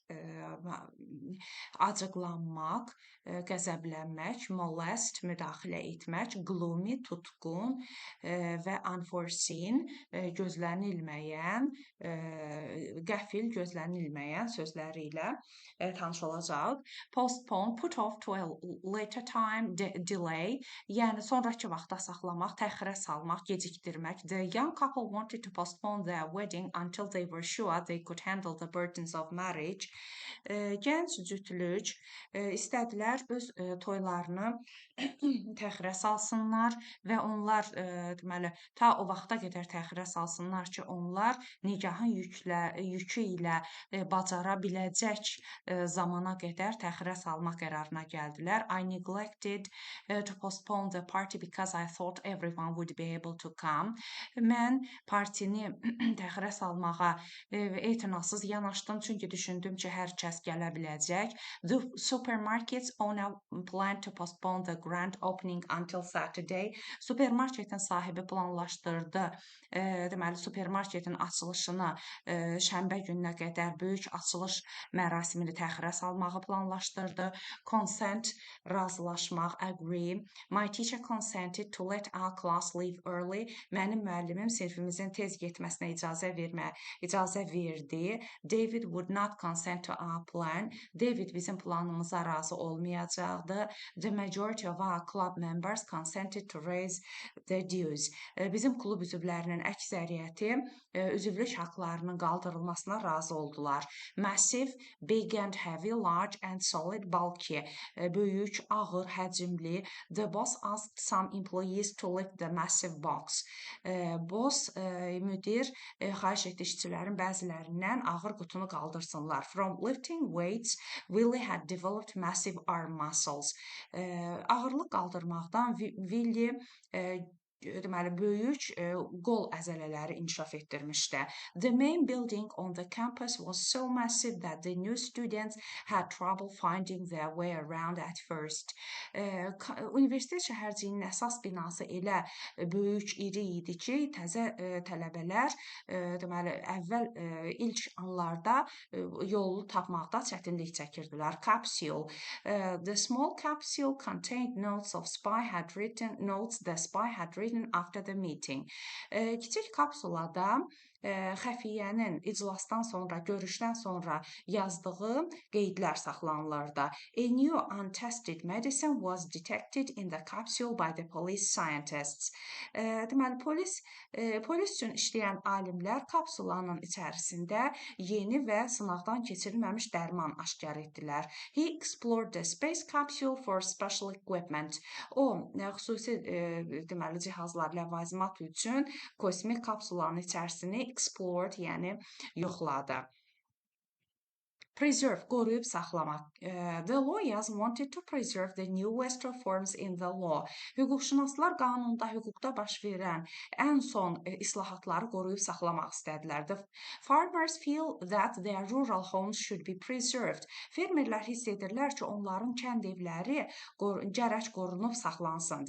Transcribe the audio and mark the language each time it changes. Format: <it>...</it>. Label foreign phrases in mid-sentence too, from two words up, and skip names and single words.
<az>acıqlanmaq, qəzəblənmək, molest, müdaxilə etmək, gloomy, tutqun və unforeseen, gözlənilməyən, qəfil, gözlənilməyən sözləri ilə tanış olacağıq.</az> <en>Postpone, put off to a later time, delay,</en> <az>yəni sonrakı vaxta saxlamaq, təxirə salmaq, gecikdirmək.</az> <en>The young couple wanted to postpone their wedding until they were sure they could handle the burdens of marriage.</en> <az>Gənc cütlük istədilər öz toylarını təxirə salsınlar və onlar deməli ta o vaxta qədər təxirə salsınlar ki, onlar nikahın yükü ilə bacara biləcək zamana qədər təxirə salmaq qərarına gəldilər.</az> <en>I neglected to postpone the party because I thought everyone would be able to come.</en> <az>Mən partini təxirə salmağa etinasız yanaşdım, çünki düşündüm ki, hər kəs gələ biləcək.</az> <en>The supermarket's owner planned to postpone the grand opening until Saturday.</en> <az>Supermarketin sahibi planlaşdırdı. Deməli, supermarketin açılışını şənbə gününə qədər böyük açılış mərasimini təxirə salmağı planlaşdırdı.</az> <en>Consent, razılaşmaq, agree. My teacher consented to let our class leave early.</en> <az>Mənim müəllimim sinifimizin tez getməsinə icazə verdi.</az> <en>David would not consent to our plan.</en> <az>David bizim planımıza razı olmayacaqdı.</az> <en>The majority of our club members consented to raise the dues.</en> <az>Bizim klub üzvlərinin əksəriyyəti üzvlük haqlarının qaldırılmasına razı oldular.</az> <en>Massive, big and heavy, large and solid, bulky.</en> <az>Böyük, ağır, həcmli.</az> <en>The boss asked some employees to lift the massive box.</en> <az>Boss, müdir xahiş etdi işçilərin bəzilərindən ağır qutunu qaldırsınlar.</az> <en>From lifting weights, Willie had developed massive arm muscles.</en> <az>Ağırlıq qaldırmaqdan Willie deməli böyük qol əzələləri inkişaf etdirmişdi.</az> <en>The main building on the campus was so massive that the new students had trouble finding their way around at first.</en> <az>Universitet şəhərciyinin əsas binası elə böyük, iri idi ki, təzə tələbələr deməli əvvəl ilk anlarda yolu tapmaqda çətinlik çəkirdilər.</az> <en>Capsule. The small capsule contained notes the spy had written after the meeting.</en> <az>Kiçik kapsulada xəfiyyənin iclasdan sonra, görüşdən sonra yazdığı qeydlər saxlanılırdı.</az> <en>A new untested medicine was detected in the capsule by the police scientists.</en> <az>Deməli, polis üçün işləyən alimlər kapsulanın içərisində yeni və sınaqdan keçirilməmiş dərman aşkar etdilər.</az> <en>He explored the space capsule for special equipment.</en> <az>O, xüsusi deməli, cihazlar, ləvazimat üçün kosmik kapsulanın içərisini explored, yəni yoxladı. Preserve, qoruyub saxlamaq.</az> <en>The lawyers wanted to preserve the newest reforms in the law.</en> <az>Hüquqşünaslar qanunda, hüquqda baş verən ən son islahatları qoruyub saxlamaq istədilər.</az> <en>The farmers feel that their rural homes should be preserved.</en> <az>Fermerlər hiss edirlər ki, onların kənd evləri gərək qorunub saxlansın.</az>